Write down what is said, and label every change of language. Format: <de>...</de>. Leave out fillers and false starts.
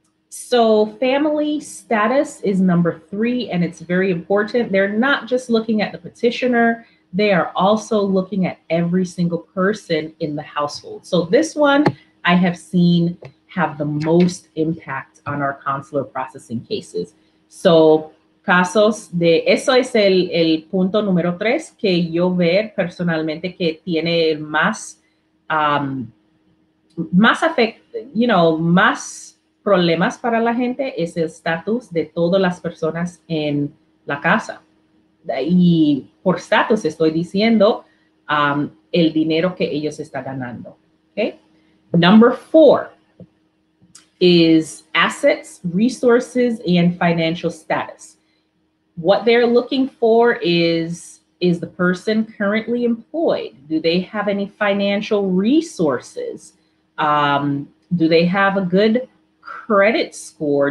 <en>So family status is number 3, and it's very important. They're not just looking at the petitioner, they are also looking at every single person in the household. So this one I have seen have the most impact on our consular processing cases.</en> <es>So casos de, eso es el punto número 3 que yo veo personalmente que tiene más más problemas para la gente es el estatus de todas las personas en la casa. Y por estatus estoy diciendo el dinero que ellos están ganando.</es> <en>Okay? Number 4 is assets, resources, and financial status. What they're looking for is the person currently employed? Do they have any financial resources? Do they have a good credit score?</en>